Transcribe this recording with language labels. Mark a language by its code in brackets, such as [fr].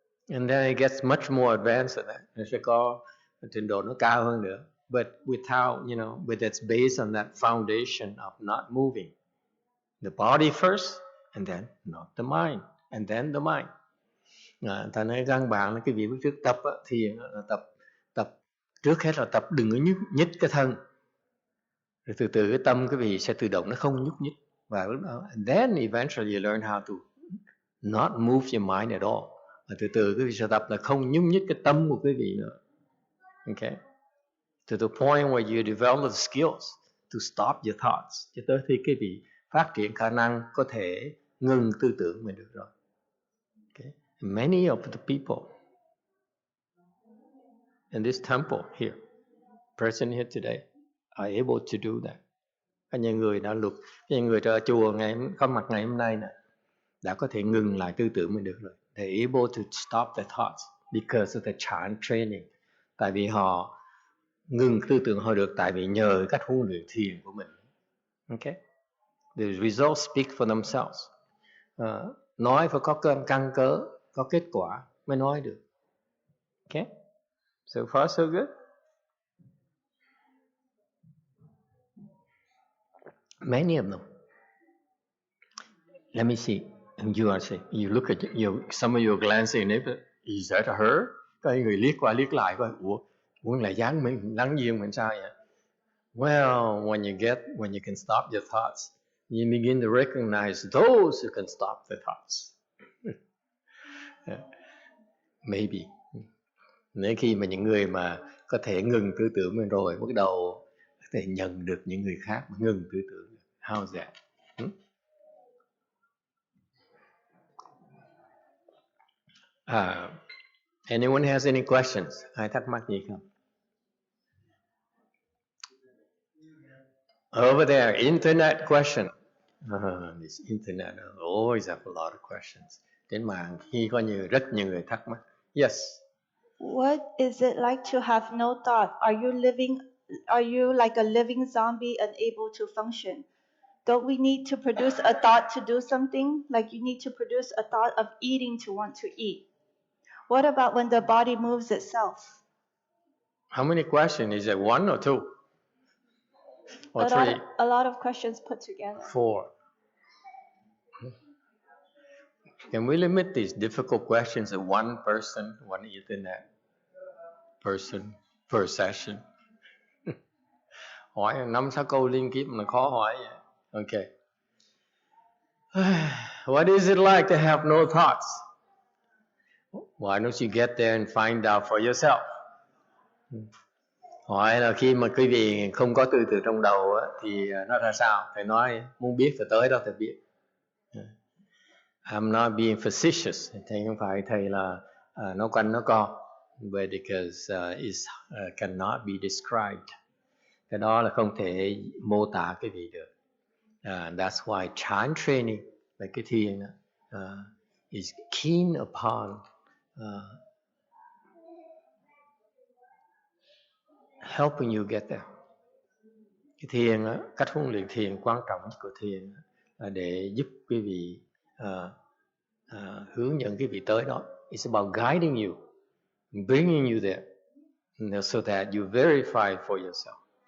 [en] And then it gets much more advanced than that. [vi] Nó sẽ có trình độ nó cao hơn nữa. [en] But without, but it's based on that foundation of not moving. The body first, and then not the mind, and then the mind. [vi] Ta nói căn bản là cái vị trước tập thiền là tập trước hết là tập đừng có nhích cái thân, rồi từ từ cái tâm cái vị sẽ tự động nó không nhúc nhích, và lúc đó [en] and then eventually you learn how to not move your mind at all, [vi] và từ từ cái vị sẽ tập là không nhúc nhích cái tâm của cái vị nữa. [en] Okay, to the point where you develop the skills to stop your thoughts, [vi] cho tới khi cái vị phát triển khả năng có thể ngừng tư tưởng mình được rồi. [en] Okay. Many of the people in this temple here, present here today, are able to do that. [vi] Có những người đã những người ở chùa có mặt ngày hôm nay nè, đã có thể ngừng lại tư tưởng mình được rồi. [en] They're able to stop their thoughts because of the chime training. [vi] Tại vì họ ngừng tư tưởng họ được tại vì nhờ cách huấn luyện thiền của mình. [en] Okay? The results speak for themselves. [vi] Nói phải có căn cớ, có kết quả mới nói được. [en] Okay? So far so good. Many of them. Let me see. You are saying, you look at some of your glancing neighbor. Is that her? [vi] Có người liếc qua liếc lại coi, muốn lại dáng mình lắng duyên mình sao vậy? [en] Well, when you can stop your thoughts, you begin to recognize those who can stop the thoughts. Maybe. [vi] Nếu khi mà những người mà có thể ngừng tư tưởng mình rồi, bắt đầu có thể nhận được những người khác mà ngừng tư tưởng. [en] How's that? Anyone has any questions? [vi] Ai thắc mắc gì không? [en] Over there, internet question. This internet always have a lot of questions. [vi] Trên mạng khi có rất nhiều người thắc mắc. [en] Yes. What is it like to have no thought? Are you like a living zombie unable to function? Don't we need to produce a thought to do something? Like you need to produce a thought of eating to want to eat. What about when the body moves itself? How many questions? Is it one or two? Or three? A lot of questions put together. 4. Can we limit these difficult questions to one person, one internet person per session? [vi] Hỏi 5-6 câu liên tiếp mà khó hỏi vậy. [en] Okay. What is it like to have no thoughts? Why don't you get there and find out for yourself? [vi] Hỏi là khi mà quý vị không có tư tưởng trong đầu thì nó ra sao? Thầy nói muốn biết thì tới đó thầy biết. [en] I'm not being facetious. [vi] Thầy không phải thầy là nó quanh nó co. [en] But because it cannot be described. [vi] Cái đó là không thể mô tả cái vị được. [en] That's why chime training, [vi] là cái thiền [en] is keen upon helping you get there. [vi] Cái thiền, cách huấn luyện thiền quan trọng nhất của thiền là để giúp quý vị hướng dẫn quý vị tới đó. [en] It's about guiding you, bringing you there, so that you verify for yourself.